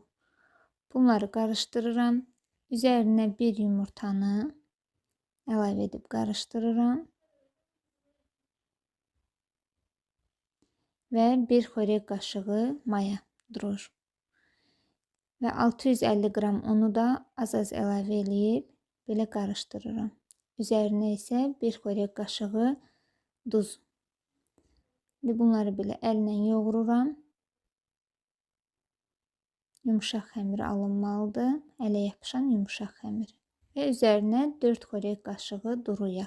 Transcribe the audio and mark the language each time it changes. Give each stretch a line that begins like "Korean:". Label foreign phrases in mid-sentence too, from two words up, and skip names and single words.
Azerbaijani: Bunları karıştırıram. Üzerine bir yumurtanı əlavə edib karıştırıram. Ve 1 xörək kaşığı maya durur. Ve 650 gram unu da az-az əlavə edib belə qarışdırıram. Üzərinə isə 1 xörək qaşığı duz. Bunları belə əllə yoğururam. Yumuşaq xəmir alınmalıdır. Ələ yapışan yumuşaq xəmir. Və üzərinə 4 xörək qaşığı duru yağ.